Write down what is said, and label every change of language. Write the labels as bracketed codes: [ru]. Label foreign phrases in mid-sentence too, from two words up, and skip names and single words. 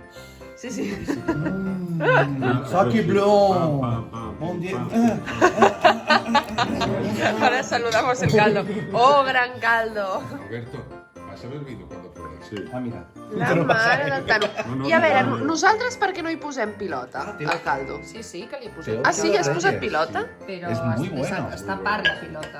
[es] Sí, sí. [fr] Ça qui est blanc. Mon Dieu. [es] Ahora saludamos el caldo. ¡Oh, gran caldo! Alberto, pásame el vino cuando puedas. Sí. Ah, mira. [ca] La mare de Tano. I a veure, nosaltres per què no hi posem pilota al caldo? Sí, sí, que li posem. Ah, sí? Has posat pilota? Però [es] És muy bueno. [ca] està per la pilota.